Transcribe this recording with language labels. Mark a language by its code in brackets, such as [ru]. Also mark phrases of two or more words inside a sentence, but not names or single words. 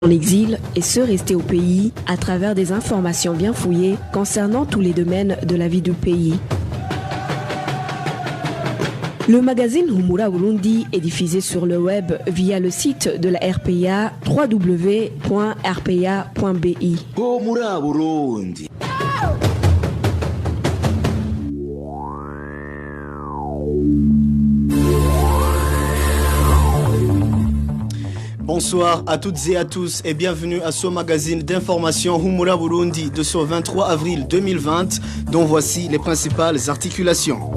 [fr] en exil et ceux restés au pays à travers des informations bien fouillées concernant tous les domaines de la vie du pays. Le magazine Humura Burundi est diffusé sur le web via le site de la RPA www.rpa.bi. Humura Burundi. Bonsoir à toutes et à tous et bienvenue à ce magazine d'information Humura Burundi de ce 23 avril 2020 dont voici les principales articulations.